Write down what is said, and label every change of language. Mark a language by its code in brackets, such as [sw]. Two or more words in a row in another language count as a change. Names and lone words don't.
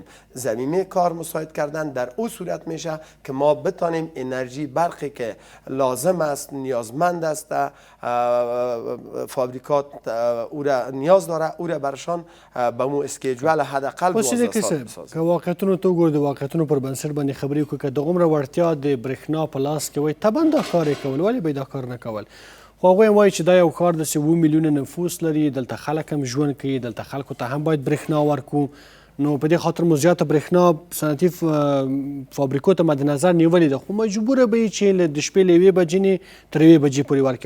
[fa] زمینه کار مساعد کردن در او صورت میشه که ما بتانیم انرژی برقی که لازم است نیازمند است فابریکات او را نیاز داره او را برشان به مو اسکیجول حداقل 12 ساعت بسازیم. [ps] که واقعیتونو ته وګورو د واقعیتونو پر بنسټ باندې خبرې وکړو که دغومره وړتیا د برېښنا په لاس کې وای طبعا دا کار یې کول، ولې به یې دا کار نه کول؟ خو هغوی هم وایي چې دا یو ښار داسې 7 میلیونه نفوس لري، دلته خلک هم ژوند کوي، دلته خلکو ته هم باید برېښنا ورکړو. نو په دې خاطر مو زیاته برېښنا صنعتي فابریکو ته مد نظر نیولې ده، خو مجبوره به یې چې د شپې له 1 بجې نه تر 1 بجې پورې ورکړي.